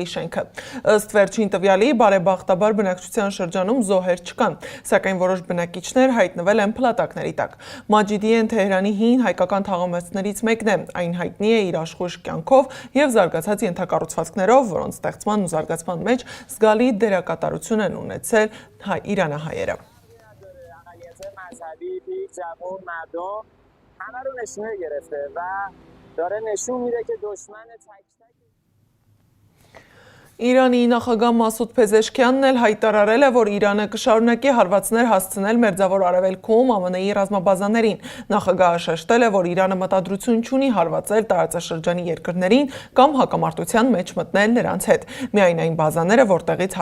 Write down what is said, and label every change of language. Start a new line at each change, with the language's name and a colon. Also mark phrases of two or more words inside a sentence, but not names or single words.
Armenian: շենքը։ Ըստ վերջին տվյալի, բարեբախտաբար բնակչության շրջանում զոհեր չկան, սակայն որոշ բնակիչներ հայտնվել են փլատակների տակ։ Մաջիդիեն Թեհրանի հին հայկական թաղամասներից մեկն է, այն հայտնի է իր աշխույժ կյանքով և զարգացած ենթակառուցվածքներով, որոնց ստեղծման ու զարգացման մեջ զգալի դերակատարություն են ունեցել իրանահայերը։
Persian: مذهبی پیک جوان مردم همه رو نشونه گرفته و داره نشون میده که دشمن تک
Armenian: Իրանի նախագահ Մասուդ Փեզեշքյանն էլ հայտարարել է, որ Իրանը կշարունակի հարվածներ հասցնել Մերձավոր Արևելքում ԱՄՆ-ի ռազմաբազաներին։ Նախագահը շեշտել է, որ Իրանը մտադրություն չունի հարվածել տարածաշրջանի երկրներին կամ հակամարտության մեջ մտնել նրանց հետ։ Միայն այն բազաները, որտեղից